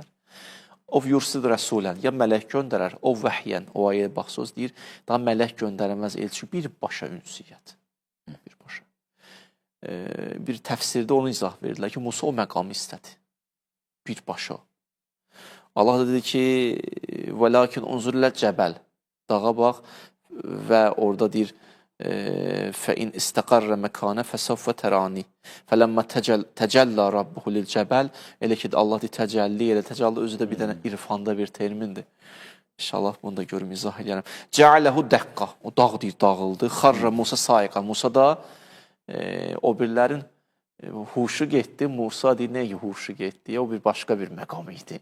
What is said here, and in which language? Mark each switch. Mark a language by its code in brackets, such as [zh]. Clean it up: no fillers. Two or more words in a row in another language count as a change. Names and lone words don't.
[az] O [ar] يرسل رسولا, [az] ya mələk göndərər, o vəhyən, o ayəyə baxsınız, deyir, daha mələk göndərəməz elçi, birbaşa ünsiyyət. Birbaşa. Bir təfsirdə onu izah verirlər ki, Musa o məqamı istədi. Birbaşa. Allah da dedi ki, [ar] ولكن انظر إلى الجبل, [az] dağa bax və orada deyir, [ar] فَإِنْ اِسْتَقَرَّ مَكَانَ فَسَوْفَ تَرَانِي فَلَمَّا تَجَلَّى رَبُّهُ لِلْجَبَلِ [az] Elə ki, Allah deyir, təcəlli elə, təcəlli özü də bir dənə irfanda bir termindir. İnşallah bunu da görüm, izah edərəm. [ar] جعله دكا, [az] o dağ deyir, dağıldı. [ar] خر موسى صعقا, [az] Musa da o birlərin huşu getdi. Musa deyir, nə huşu getdi? O bir başqa bir məqam idi.